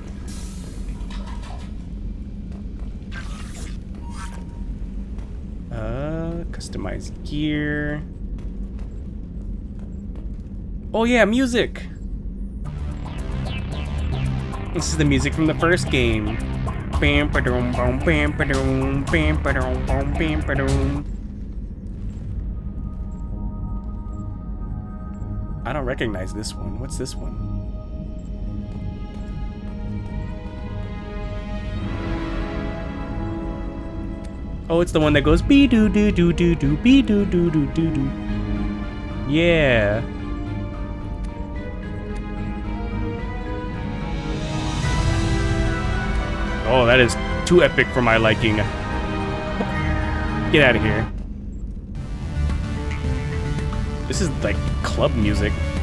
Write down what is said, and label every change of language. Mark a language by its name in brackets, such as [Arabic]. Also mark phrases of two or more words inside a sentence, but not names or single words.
[English] Customize gear. Oh yeah, music. This is the music from the first game. Bam ba-dum bum bam ba-dum bam ba-dum bum bam ba-dum. I don't recognize this one. What's this one? Oh, it's the one that goes be doo doo doo doo doo be doo doo doo doo doo. Yeah. Oh, that is too epic for my liking. Get out of here. This is like club music.